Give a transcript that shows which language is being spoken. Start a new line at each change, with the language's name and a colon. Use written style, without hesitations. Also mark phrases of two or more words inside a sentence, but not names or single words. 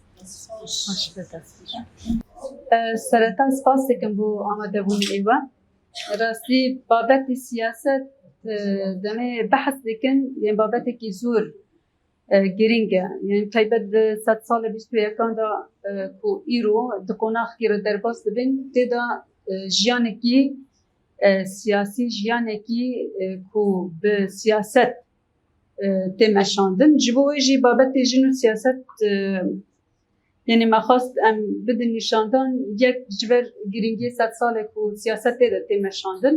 Central Kurdish: سەرەتا سپاسێکم بۆ ئامادەبوونی ئێوە. ڕاستی بابەتی سیاست دەمێ بەحث دەکەن، یان بابەتێکی زۆر گرینگە، یعنی تایبەت سەد ساڵە 21دا
Kurdish: کو ئیرۆ di qonaqekî re derbas dibin têda jiyanekî siyasî jiyanekî ku bi siyaset tê meşandin. Ji bo wê jî babetê jin û siyaset yani me xwast em bidin nîşandan yek ji ber giringiyê sed salê ku siyasetê de tê meşandin.